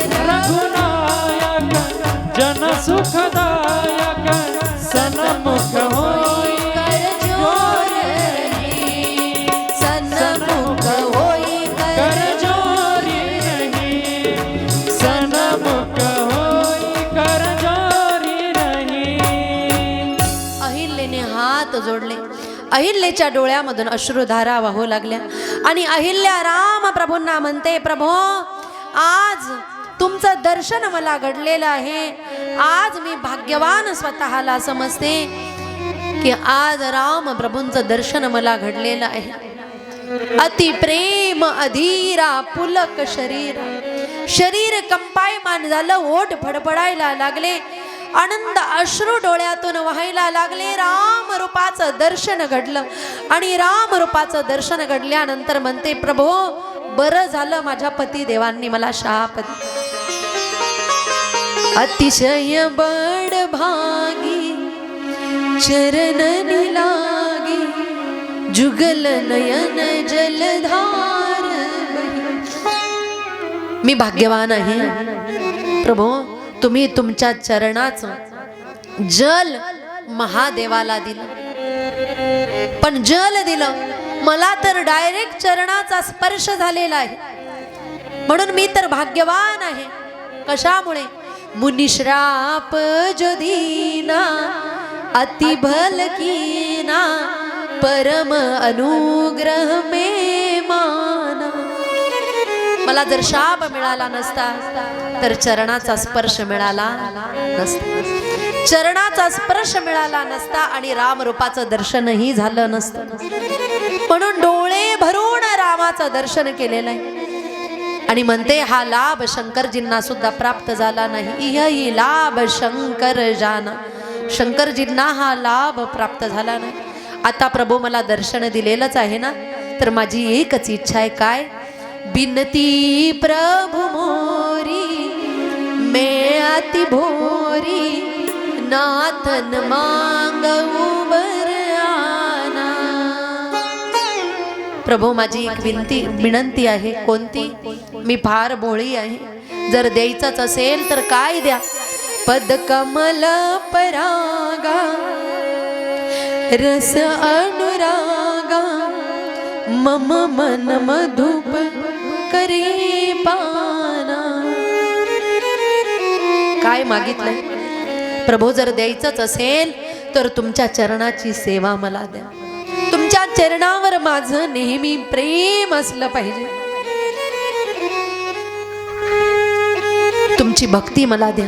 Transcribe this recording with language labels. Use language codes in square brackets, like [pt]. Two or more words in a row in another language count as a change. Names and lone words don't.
[awa] रघुनायक जन सुखदायक, सन्मुख होई कर जोर रही, सन्मुख होई कर कर जोरी रही, सन्मुख होई कर जोरी रही. [mr] अहिल्याने हात जोडले. अहिल्याच्या डोळ्यामधून अश्रुधारा वाहू लागल्या आणि अहिल्या राम प्रभूंना म्हणते, प्रभो, आज तुमचं दर्शन मला घडलेलं आहे. आज मी भाग्यवान स्वतःला समजते की आज राम प्रभूंचं दर्शन मला घडलेलं आहे. [awa] अति प्रेम अधीरा पुलक शरीर, [mr] शरीर कंपायमान झालं, ओठ फडफडायला लागले, आनंद अश्रू डोळ्यातून व्हायला लागले. राम रूपाचं दर्शन घडलं आणि राम रूपाचं दर्शन घडल्यानंतर म्हणते, प्रभो, बरं झालं माझ्या पती देवांनी मला शाप दिला. [awa] अतिशय बड भागी चरणन लागी, जुगल नयन जलधार बही. [mr] मी भाग्यवान आहे प्रभो, तुम्ही तुमच्या चरणाचं जल महादेवाला दिलं, पण जल दिलं मला तर डायरेक्ट चरणाचा स्पर्श झालेला आहे, म्हणून मी तर भाग्यवान आहे. कशामुळे? [awa] मुनिश्राप जो दीना अति भल कीना, परम अनुग्रह में माना. [mr] मला जर शाप मिळाला नसता तर चरणाचा स्पर्श मिळाला नसता, चरणाचा स्पर्श मिळाला नसता आणि रामरूपाचं दर्शनही झालं नसतं. म्हणून डोळे भरून रामाचं दर्शन केलेलं आहे आणि म्हणते हा लाभ शंकरजींना सुद्धा प्राप्त झाला नाही. [awa] यही लाभ शंकर जाना, [mr] शंकरजींना हा लाभ प्राप्त झाला नाही. आता प्रभू मला दर्शन दिलेलंच आहे ना, तर माझी एकच इच्छा आहे. काय? [awa] बिनती प्रभु मोरी मैं अति भोरी, नाथन मांगऊ बर आना. [mr] प्रभु माझी एक विनंती आहे. कोणती? मी फार भोळी आहे. जर द्यायचंच असेल तर काय द्या? [awa] पद कमल परागा रस अनुरागा, मम मन मधुप करी पाना. [mr] काय मागितलंय? प्रभू जर द्यायचंच असेल तर तुमच्या चरणाची सेवा मला द्या. तुमच्या चरणावर माझं नेहमी प्रेम असलं पाहिजे. तुमची भक्ती मला द्या.